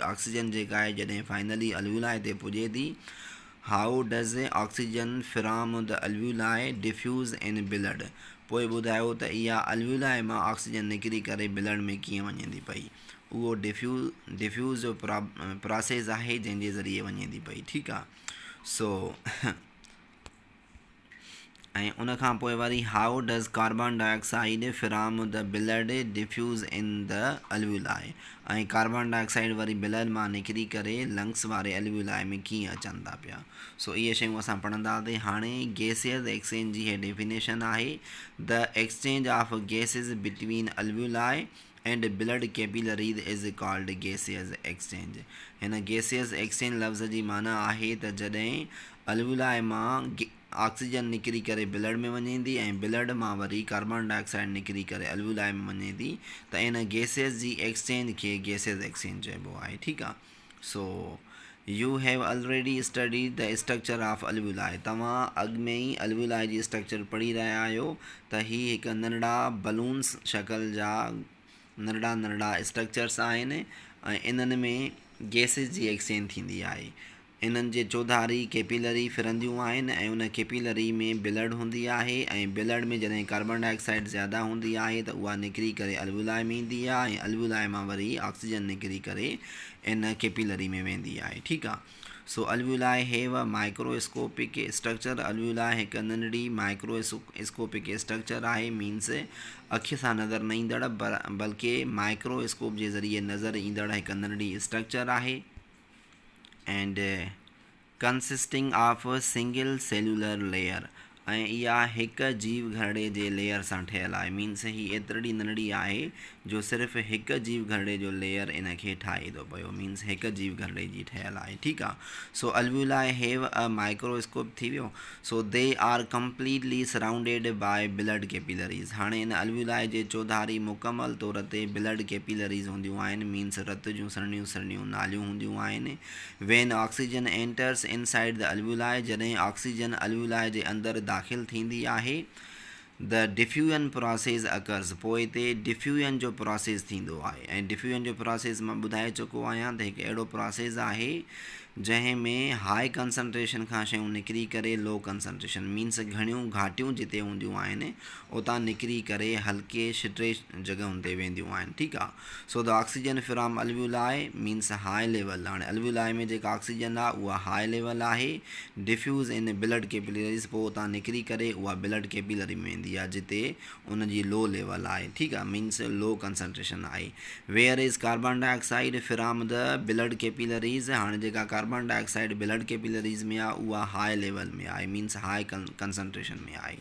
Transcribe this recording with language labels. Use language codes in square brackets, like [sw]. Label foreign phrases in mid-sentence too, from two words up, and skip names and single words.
[sd] ऑक्सीजन जेका आहे जॾहिं फाइनली अल्व्यूलाई ते पुॼे थी, [en] How does oxygen from the alveoli diffuse in blood, [sd] पोइ ॿुधायो त इहा अल्वुलाई मां ऑक्सीजन निकिरी करे ब्लड में कीअं वञे थी पई। उहो डिफ्यूज़ जो प्रोसेस आहे जंहिंजे ज़रिए वञे थी पई, ठीकु आहे। सो ऐं उन खां पोइ वरी [en] How does carbon dioxide from the blood diffuse in the alveoli, [sd] ऐं [en] carbon dioxide [sd] वरी ब्लड मां निकिरी करे लंग्स वारे अल्वुलाई में कीअं अचनि था पिया। सो इहे शयूं असां पढ़ंदासीं। हाणे [en] gaseous exchange [sd] जी इहा डेफिनेशन आहे, [en] The exchange of gases between alveoli and blood capillaries is called gaseous exchange. [sd] हिन [en] gaseous exchange [sd] लफ़्ज़ जी माना आहे त जॾहिं अल्वुलाई मां ऑक्सीजन निकिरी करे ब्लड में वञे थी ऐं ब्लड मां वरी [en] carbon dioxide [sd] निकिरी करे अल्वुलाई में वञे थी, त इन गैसियस जी एक्सचेंज खे [en] gaseous exchange [sd] चइबो आहे, ठीकु आहे। [en] So you have already studied the structure of alveoli. [sd] तव्हां अॻु में ई अल्वुलाई जी स्ट्रक्चर पढ़ी रहिया आहियो त हीअ हिकु नंढड़ा बलून्स शक्ल जा नंढड़ा स्ट्रक्चर्स आहिनि ऐं इन्हनि में गैसिस जी एक्सचेंज थींदी आहे। इन्हनि जे चौधारी कैपिलरी फिरंदियूं आहिनि ऐं उन कैपिलरी में ब्लड हूंदी आहे ऐं ब्लड में जॾहिं [en] carbon dioxide [sd] ज़्यादा हूंदी आहे त उहा निकिरी करे अल्वुलाई में ईंदी आहे ऐं अल्वुलाई मां वरी ऑक्सीजन निकिरी करे इन कैपिलरी में वेंदी आहे, ठीकु आहे। [en] So alveoli have a microscopic structure. [sd] अल्वुलाई हिकु नंढड़ी [en] microscopic structure [sd] आहे, मीन्स अखि सां नज़र न ईंदड़ बल्कि माइक्रोस्कोप जे ज़रिए नज़र ईंदड़ हिकु नंढड़ी स्ट्रक्चर आहे। [en] And consisting of single cellular layer, [sd] ऐं इहा हिकु जीव घरड़े जे लेयर सां ठहियलु आहे। मीन्स ही एतिरी नंढड़ी आहे जो सिर्फ़ु हिकु जीव घरड़े जो लेयर इन खे ठाहे थो पियो, मीन्स हिकु जीव घरड़े जी ठहियलु आहे, ठीकु आहे। [en] So alveoli have a microscope [sd] थी वियो। [en] So they are completely surrounded by blood capillaries. [sd] हाणे इन अल्वुलाई जे चौधारी मुकमल तौर ते [en] blood capillaries [sd] हूंदियूं आहिनि, मीन्स रत जूं सरणियूं नालियूं हूंदियूं आहिनि। [en] When oxygen enters inside the alveoli, [sd] जॾहिं ऑक्सीजन अल्वुलाई जे अंदरि दाख़िल थींदी आहे, [en] The diffusion process occurs, [sd] पोइ हिते डिफ्यूजन जो प्रोसेस थींदो आहे। ऐं डिफ्यूजन जो प्रोसेस मां ॿुधाए चुको आहियां त हिकु अहिड़ो प्रोसेस आहे जंहिं में [en] high concentration [sd] खां शयूं निकिरी करे [en] low concentration, [sd] मीन्स घणियूं घाटियूं जिते हूंदियूं आहिनि उतां निकिरी करे हल्के शिटे जॻहुनि ते वेंदियूं आहिनि, ठीकु आहे। [en] So the oxygen from alveoli means high level. [sd] हाणे अल्वुलाई में जेका ऑक्सीजन आहे उहा [en] high level [sd] आहे। [en] Diffuse in blood capillaries, [sd] पोइ उतां निकिरी करे उहा [en] blood capillary [sd] में वेंदी आहे जिते उनजी [en] low level [sd] आहे, ठीकु आहे, मीन्स [en] low concentration [sd] आहे। [en] Where is carbon dioxide from the blood capillaries, [sd] हाणे जेका [en] carbon dioxide blood capillaries [sd] में आहे उहा [en] high level [sd] में आहे, मीन्स [en] high concentration [sd] में आहे।